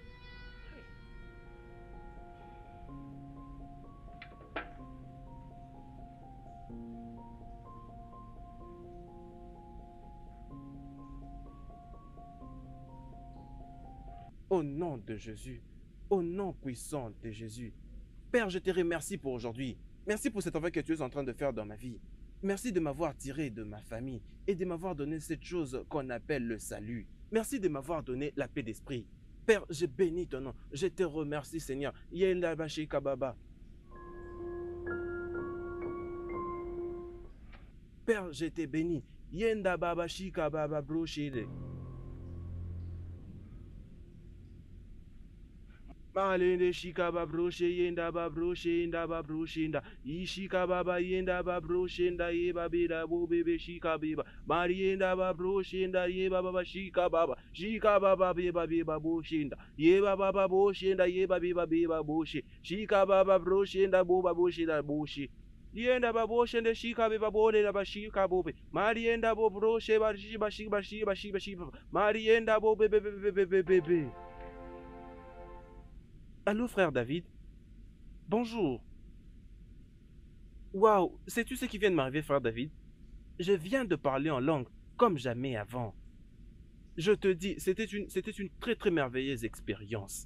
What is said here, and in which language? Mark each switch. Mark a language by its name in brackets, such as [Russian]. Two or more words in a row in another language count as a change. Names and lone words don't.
[French] Au nom de Jésus, au nom puissant de Jésus. Père, je te remercie pour aujourd'hui. Merci pour cet travail que tu es en train de faire dans ma vie. Merci de m'avoir tiré de ma famille et de m'avoir donné cette chose qu'on appelle le salut. Merci de m'avoir donné la paix d'esprit. Père, je bénis ton nom. Je te remercie, Seigneur. Yenda bashi kababa. Père, je te bénis. Yenda baba shika baba broshide. Malende shika babroshe yenda babroshe yenda babroshinda ishika baba yenda babroshenda ye babida bo bebe shika beba marienda babroshenda ye baba shika baba beba beba boshinda ye baba boshenda ye baba beba boshi shika baba broshenda bo baboshida boshi yenda baboshenda shika beba bode da bashika bobe marienda bo broshe bashi marienda bo bebe. Allô, frère David? Bonjour. Waouh, sais-tu ce qui vient de m'arriver, frère David? Je viens de parler en langue comme jamais avant. Je te dis, c'était une très très merveilleuse expérience.